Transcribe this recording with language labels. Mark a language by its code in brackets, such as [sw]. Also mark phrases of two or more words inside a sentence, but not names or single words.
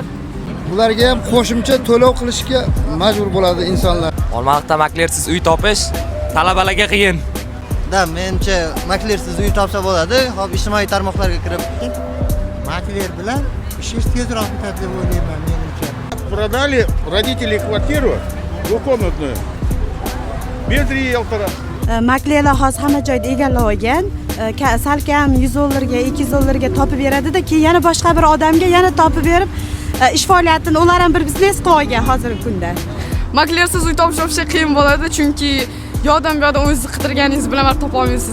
[uz] Bularga ham qo'shimcha to'lov qilishga majbur bo'ladi insonlar. Olmaliqda maklersiz uy topish talabalarga qiyin. Menimcha maklersiz uy topsa bo'ladi. Hop ijtimoiy tarmoqlarga kirib, makler bilan ishingiz tezroq bitadi deb o'ylayman menimcha. [ru] Продали родители квартиру двухкомнатную без риэлтора. [uz] Maklerlar hozir hamma joyda egallab olgan. Salkam 100 dollarga, 200 dollarga topib beradi-da, keyin yana boshqa bir odamga yana topib berib, ish faoliyatini ular ham bir biznes qilib olgan hozirgi kunda. Maklersiz uy topish o'sha qiyin bo'ladi, chunki yo'dan bu yoqdan o'zingiz qidirganingiz bilan topib olmaysiz.